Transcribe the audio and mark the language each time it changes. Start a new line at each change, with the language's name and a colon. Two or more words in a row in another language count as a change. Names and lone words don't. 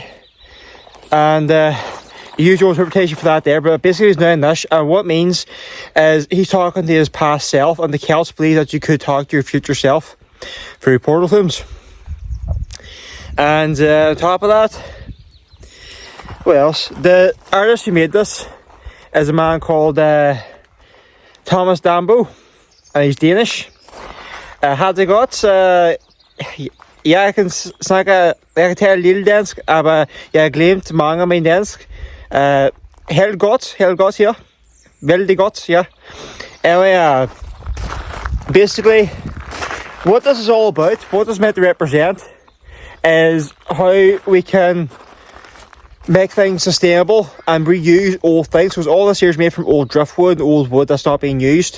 English: And usual interpretation for that there, but basically he's now in this, and what it means is he's talking to his past self, and the Celts believe that you could talk to your future self through portal tombs. And on top of that, what else? The artist who made this is a man called Thomas Dambo, and he's Danish. Had they got
Danish: jeg kan snakke, jeg kan tale lille dansk, aber jeg har glemt mange af min dansk. Helt godt, ja. Vældig godt, ja.
English: Anyway, basically, what this is all about, what this is meant to represent, is how we can make things sustainable and reuse old things. Because all this here is made from old driftwood, old wood that's not being used.